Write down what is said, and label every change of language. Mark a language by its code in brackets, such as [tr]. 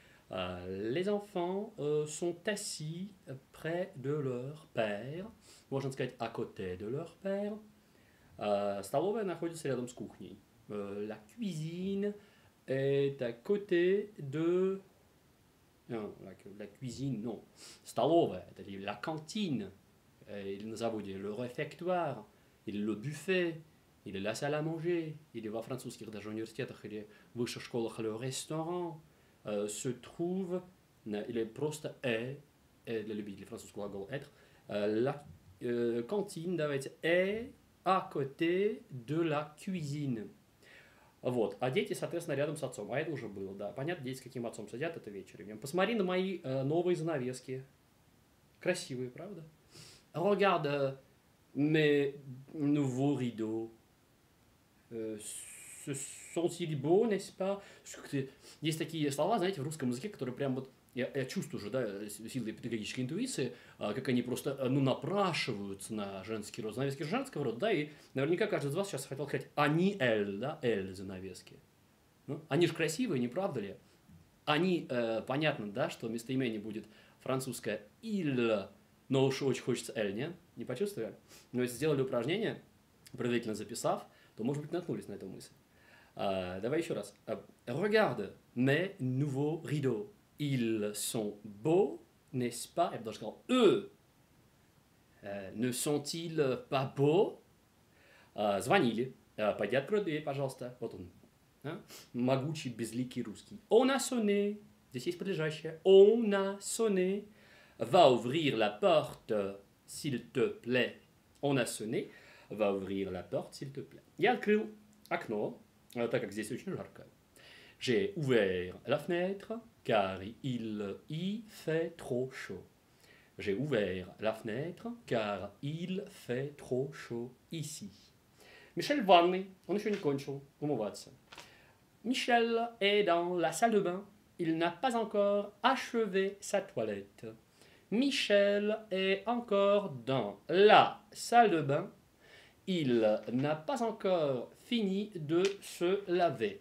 [fr] Les enfants sont assis près de leur père. [ru] Можно сказать [fr] à côté de leur père. [ru] Столовая находится рядом с кухней. [fr] La cuisine est à côté de... Non, la cuisine, non. [ru] Столовая, это [fr] la cantine, [ru] или на заводе [fr] le réfectoire, или le buffet, или la salle à manger, [ru] или во французских даже университетах или высших школах [fr] le restaurant se trouve, [ru] или просто [fr] est, [ru] для любителей французского глагола [fr] être, la cantine, давайте, est à côté de la cuisine. [ru] Вот. А дети, соответственно, рядом с отцом. А это уже было, да. Понятно, дети с каким отцом сидят, это вечером. Посмотри на мои новые занавески. Красивые, правда? [fr] Regarde mes nouveaux rideaux. Sont-ils beaux, n'est-ce pas? [ru] Есть такие слова, знаете, в русском языке, которые прям вот, я чувствую уже, да, силой педагогической интуиции, как они просто, напрашиваются на женский род, занавески женского рода, да, и наверняка каждый из вас сейчас хотел сказать «они, эль», да, эль занавески. Ну, они же красивые, не правда ли? Они, понятно, да, что местоимение будет французское «il», но уж очень хочется «эль», не? Не почувствовали? Но если сделали упражнение, предварительно записав, то, может быть, наткнулись на эту мысль. Давай еще раз. [fr] Regarde mes nouveaux rideaux. Ils sont beaux, n'est-ce pas? Я бы даже сказал, eux, ne sont-ils pas beaux? [ru] Звонили. Пойди открой дверь, пожалуйста. Вот он. Могучий, безликий русский. [fr] On a sonné. [ru] Здесь есть подлежащее. [fr] On a sonné. Va ouvrir la porte, s'il te plaît. On a sonné. Va ouvrir la porte, s'il te plaît. [ru] Я открыл окно, так как здесь очень жарко. [fr] J'ai ouvert la fenêtre, car il y fait trop chaud. J'ai ouvert la fenêtre, car il fait trop chaud ici. [ru] Мишель в ванной, он еще не кончил умываться. [fr] Michel est dans la salle de bain, il n'a pas encore achevé sa toilette. Michel est encore dans la salle de bain, il n'a pas encore fini de se laver.